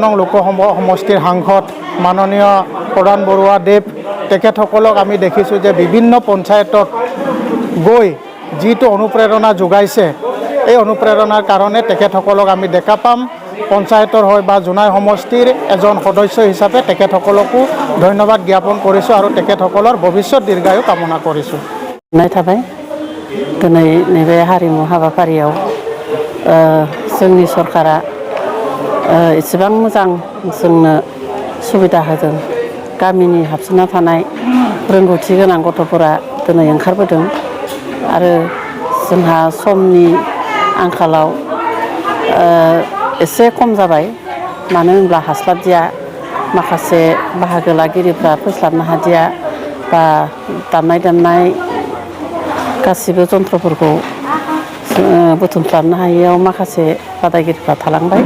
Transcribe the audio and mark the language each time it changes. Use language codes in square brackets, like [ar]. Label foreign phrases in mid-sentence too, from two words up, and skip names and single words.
[as] নং লোকসভা সমষ্টিৰ সাংসদ মাননীয় প্ৰধান বৰুৱা দেৱ, তেখেতসকলক আমি দেখিছোঁ যে বিভিন্ন পঞ্চায়তত গৈ যিটো অনুপ্ৰেৰণা যোগাইছে এই অনুপ্ৰেৰণাৰ কাৰণে তেখেতসকলক আমি ডেকাপাম পঞ্চায়তৰ হয় বা জোনাই সমষ্টিৰ এজন সদস্য হিচাপে তেখেতসকলকো ধন্যবাদ জ্ঞাপন কৰিছোঁ আৰু তেখেতসকলৰ ভৱিষ্যত দীৰ্ঘায়ু কামনা কৰিছোঁ। [brx] थाबाय दिनै नैबे हारिमु हाबाफारियाव जोंनि सरकारा एसेबां मोजां जोंनो सुबिदा होदों। गामिनि हाबसोना थानाय रोंगौथि गोनां गथ'फोरा दिनै ओंखारबोदों आरो जोंहा समनि आंखालाव एसे खम जाबाय, मानो होनब्ला हास्लाबदिया माखासे बाहागो लागिरिफ्रा फैस्लाबनो हादिया बा दामनाय देनाय गासिबो जन्थ्रफोरखौ बुथुमस्लाबनो हायैयाव माखासे बादायगिरिफ्रा थालांबाय।